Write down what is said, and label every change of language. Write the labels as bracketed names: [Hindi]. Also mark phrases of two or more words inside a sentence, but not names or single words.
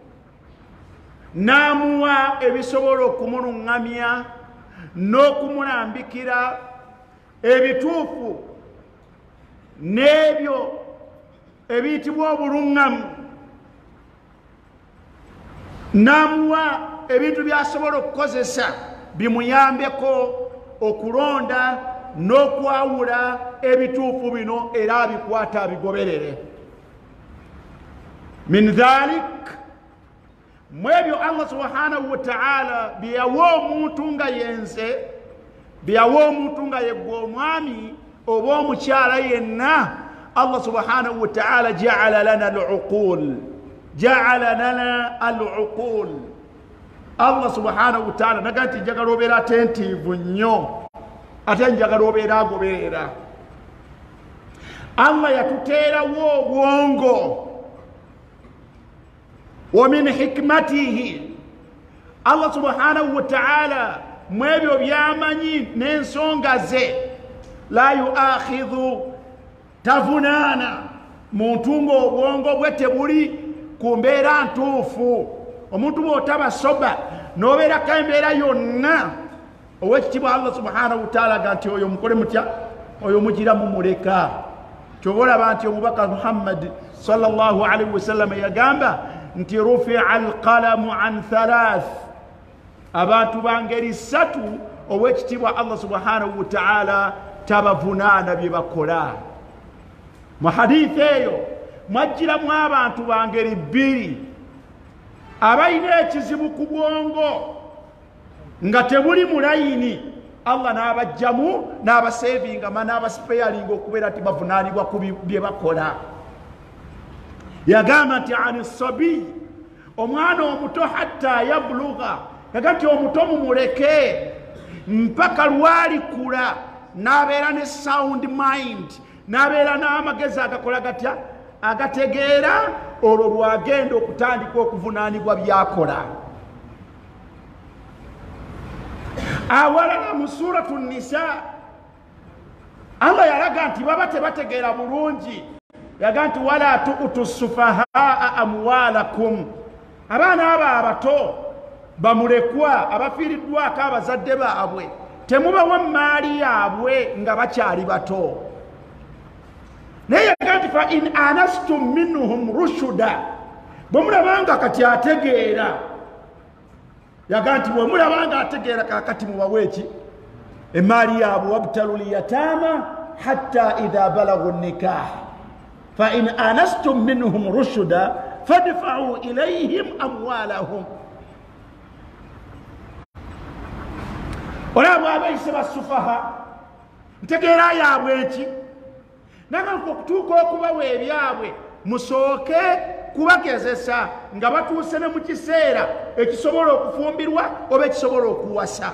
[Ganda] n'amuwa ebisobola okumuluŋŋamya n'okumulambikira ebituufu n'ebyo ebiyitibwa obuluŋŋamu, n'amuwa ebintu by'asobola okukozesa bimuyambeko okulonda n'okwawula ebituufu bino era abikwata abigoberere. [Arabic] من ذلك, [Ganda] mwebyo [Arabic] الله سبحانه وتعالى [Ganda] bye yawa omuntu nga yenze, bye yawa omuntu nga yeggwe omwami oba omukyala yenna, [Arabic] الله سبحانه وتعالى جعل لنا العقول، جعل لنا العقول. الله سبحانه وتعالى [Ganda] naga nti njagala obeera atentiivu nnyo, ate njagala obeera agoberera. Allah yatuteerawo obwongo. [Arabic] ومن حكمته, الله سبحانه وتعالى [Ganda] mwebyo byamanyi n'ensonga ze, [Arabic] لا يؤاخذ, [Ganda] tavunaana muntu ng'obwongo bwe tebuli ku mbeera ntuufu. Omuntu bw'otaba soba n'obeerako embeera yonna, ow'ekitiibwa [Arabic] الله سبحانه وتعالى [Ganda] ga nti oyo mukole mutya, oyo mugira mumuleka. Ky'oba olaba nti omubaka Muhammad [Arabic] صلى الله عليه وسلم [Ganda] yagamba nti [Arabic] رفع القلم عن ثلاث, [Ganda] abantu bangeri 3 ow'ekitiibwa [Arabic] الله سبحانه وتعالى [Ganda] tabavunaana bye bakola. Mu hadithi eyo mwajjiramu abantu bangeri 2 abalina ekizibu ku bwongo nga tebuli mu layini, Allah n'abajjamu n'abasevinga n'abasipeyalinga okubeera nti bavunaanibwa ku bye bakola. Yagamba nti [Arabic] عن الصبي, [Ganda] omwana omuto [Arabic] حتى يبلغ, [Ganda] yagamba nti omuto mumuleke mpaka lwalikula n'abeera ne [English] sound mind, [Ganda] n'abeera n'amagezi agakola gatya, agategeera, olwo lwagenda okutandika okuvunaanibwa byakola. Awalala mu suratu Nisa, Allah yalaga nti baba tebategeera bulungi, yaga nti [Arabic] ولا تؤتوا السفهاء أموالكم, [Ganda] abaana abo abato bamulekwa abafiiriddwako abazadde baabwe temubawa maali yaabwe nga bakyali bato. Naye yaga nti [Arabic] فإن آنستم منهم رشدا, [Ganda] bwe mulabanga kati ategeera, yaga nti bwe mulabanga ategeera kakati mubawe eki emaali yaabwe, [Arabic] وابتلوا اليتامى حتى إذا بلغوا النكاح فإن آنستم منهم رشدا فادفعوا إليهم أموالهم. [Ganda] Olaba abayise basufaha ntegeera yaabwe eki, naga okutuuka okubawa ebyabwe musooke kubagezesa nga batuuse ne mu kiseera ekisobola okufumbirwa oba ekisobola okuwasa.